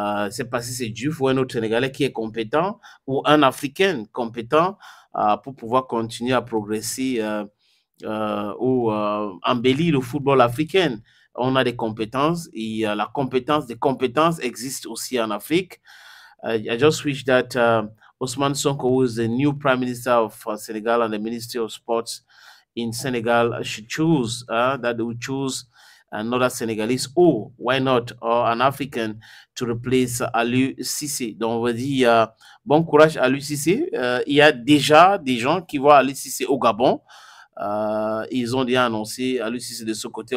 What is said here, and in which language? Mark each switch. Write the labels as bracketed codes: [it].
[fr] C'est pas si c'est Diouf ou un autre Sénégalais qui est compétent ou un Africain compétent pour pouvoir continuer à progresser ou embellir le football africain. On a des compétences et la compétence des compétences existe aussi en Afrique. [en] I just wish that Ousmane Sonko, who is the new Prime Minister of Senegal and the Ministry of Sports in Senegal, should choose that they would choose another Senegalese or why not or an African to replace Aliou Cissé. [fr] Donc on va dire bon courage à Aliou Cissé. Il y a déjà des gens qui voient Aliou Cissé au Gabon. Ils ont déjà annoncé Aliou Cissé de ce côté.